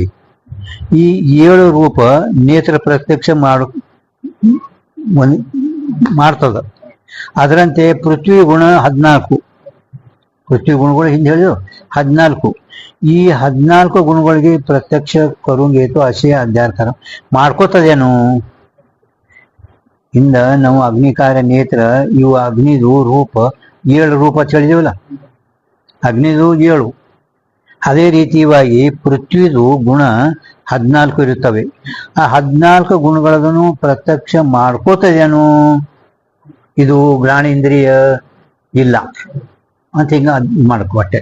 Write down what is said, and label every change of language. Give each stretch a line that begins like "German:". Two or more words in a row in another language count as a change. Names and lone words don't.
Kannada: ಈ 7 ರೂಪ ನೇತ್ರ ಪ್ರತ್ಯಕ್ಷ ಮಾಡ್ತದ. ಅದರಂತೆ ಪೃಥ್ವಿ ಗುಣ 14, ಪೃಥ್ವಿ ಗುಣಗಳು ಹಿಂದೆ ಹೇಳಿದ್ರು 14. ಈ 14 ಗುಣಗಳಿಗೆ ಪ್ರತ್ಯಕ್ಷ
Marathi: करून घेतो असे
Kannada: अध्यार ಮಾಡ್ಕೋತದೇನು. ಇಂದ ನಾವು ಅಗ್ನಿ ಕಾರ್ಯ ನೇತ್ರ ಇವು ಅಗ್ನಿದು ರೂಪ 7 ರೂಪ ಹೇಳಿದೇವಲ್ಲ, ಅಗ್ನಿದು 7. ಅದೇ ರೀತಿಯಾಗಿ ಪೃಥ್ವಿದು ಗುಣ 14 ಇರುತ್ತವೆ. ಆ 14 ಗುಣಗಳನ್ನು ಪ್ರತ್ಯಕ್ಷ ಮಾಡ್ಕೋತದೇನು, ಇದು ಘ್ರಾಣೇಂದ್ರಿಯ ಇಲ್ಲ ಅಂತ ಹಿಂಗ ಮಾಡ್ಕೊಟ್ಟೆ.